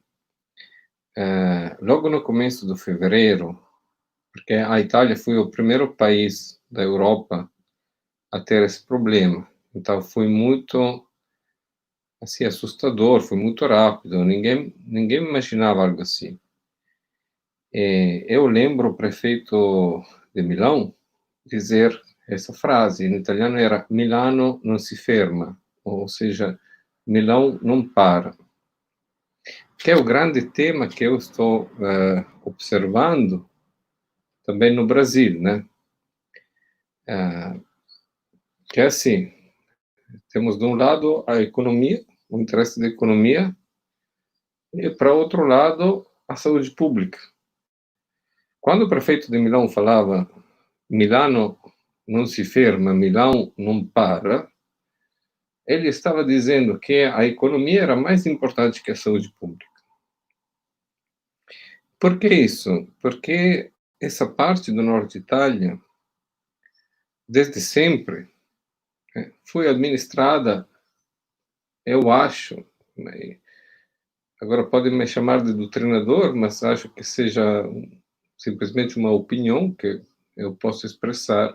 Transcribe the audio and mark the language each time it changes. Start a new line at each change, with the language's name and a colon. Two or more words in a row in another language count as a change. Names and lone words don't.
Portuguese: Logo no começo de fevereiro, porque a Itália foi o primeiro país da Europa a ter esse problema, então foi muito assim assustador, foi muito rápido, ninguém imaginava algo assim. Eu lembro o prefeito de Milão dizer essa frase, em italiano era
Italian: Milano non si ferma,
Portuguese: ou seja, Milão não para, que é o grande tema que eu estou observando também no Brasil, né? Que é assim, temos de um lado a economia, o interesse da economia, e para outro lado a saúde pública. Quando o prefeito de Milão falava
Italian: Milano non si ferma,
Portuguese: Milão não para, ele estava dizendo que a economia era mais importante que a saúde pública. Por que isso? Porque essa parte do norte de Itália, desde sempre, foi administrada, eu acho, agora podem me chamar de doutrinador, mas acho que seja simplesmente uma opinião que eu posso expressar.